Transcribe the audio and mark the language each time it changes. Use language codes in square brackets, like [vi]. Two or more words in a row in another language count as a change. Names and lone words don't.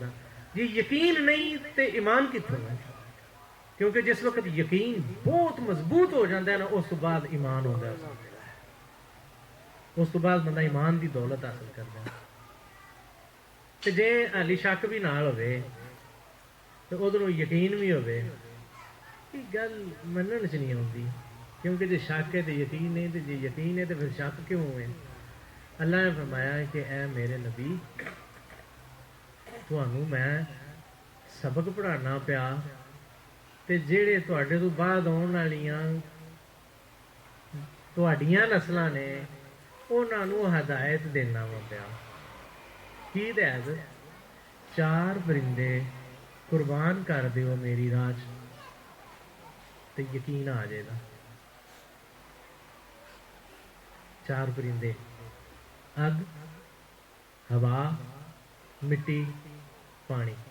[pa] جی یقین نہیں تے ایمان کتوں ہے. [ur] کیونکہ جس وقت یقین بہت مضبوط ہو جاتا ہے نا اس تو بعد ایمان ہوتا ہے. اس تو بعد بندہ ایمان دی دولت حاصل کرتا ہے. [pa] تو جے ہالی شک بھی نال ہوئے تو ادھر یقین بھی ہوئے گل منن چ نہیں آتی. [ur] کیونکہ جی شک ہے تو یقین نہیں تو جی یقین ہے تو پھر شک کیوں ہوئے. اللہ نے فرمایا کہ اے میرے نبی [pa] تھانوں میں سبق پڑھانا پیا تے جیڑے تواڈے تو بعد آن والیاں تواڈیاں نسلاں نے انہاں نوں ہدایت دینا وا پیا. کی ہدایت 4 پرندے قربان کر دیو میری راہ تے یقین آ جائے گا. 4 پرندے اگ ہوا مٹی پانی.